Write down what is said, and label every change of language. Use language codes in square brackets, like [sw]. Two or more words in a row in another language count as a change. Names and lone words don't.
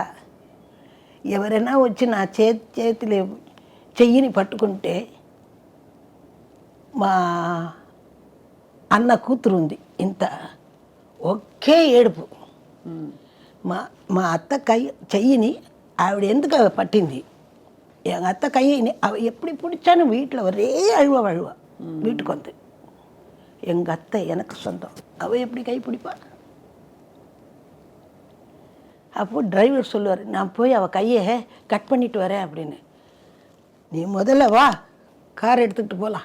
[te] ఎవరైనా వచ్చి నా చేతిలో చెయ్యిని పట్టుకుంటే, మా అన్న కూతురు ఉంది ఇంత, ఒకే ఏడుపు. మా అత్త చెయ్యిని ఆవిడ ఎందుకు పట్టింది, అత్త కయ్యిని [ta] எப்படி பிடிச்சான்னு வீட்டில் ஒரே அழுவ வீட்டுக்கு வந்து. எங்கள் அத்தை எனக்கு சொந்தம், அவள் எப்படி கை பிடிப்பா. அப்போ டிரைவர் சொல்லுவார், நான் போய் அவள் கையை கட் பண்ணிட்டு வரேன் அப்படின்னு. நீ முதல்ல வா, கார் எடுத்துக்கிட்டு போகலாம்.